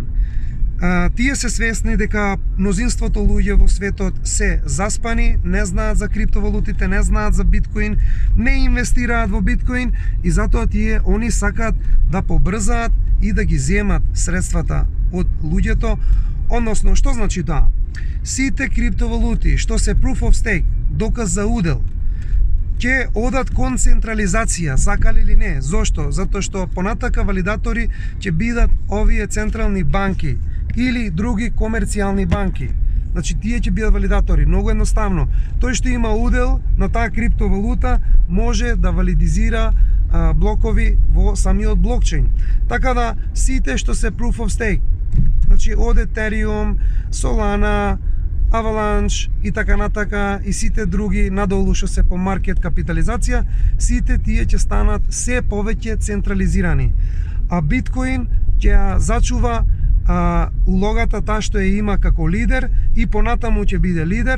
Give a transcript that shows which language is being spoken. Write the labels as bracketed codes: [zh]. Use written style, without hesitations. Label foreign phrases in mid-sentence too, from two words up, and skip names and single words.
[mk] Тие се свесни дека мнозинството луѓе во светот се заспани, не знаат за криптовалутите, не знаат за биткоин, не инвестираат во биткоин и затоа они сакаат да побрзаат и да ги земат средствата од луѓето. Односно, што значи тоа? Сите криптовалути што се [en] proof of stake, [mk] доказ за удел, ќе одат кон централизација, сакали или не. Зошто? Затоа што понатака валидатори ќе бидат овие централни банки или други комерцијални банки. Значи, тие ќе бидат валидатори. Многу едноставно. Тој што има удел на таа криптовалута може да валидизира блокови во самиот блокчейн. Така да, сите што се [en] proof of stake, [mk] значи од Ethereum, Solana, Avalanche и така натака, и сите други надолу што се по маркет капитализација, сите тие ќе станат се повеќе централизирани. А биткоин ќе ја зачува улогата таа што ја има како лидер и понатаму ќе биде лидер.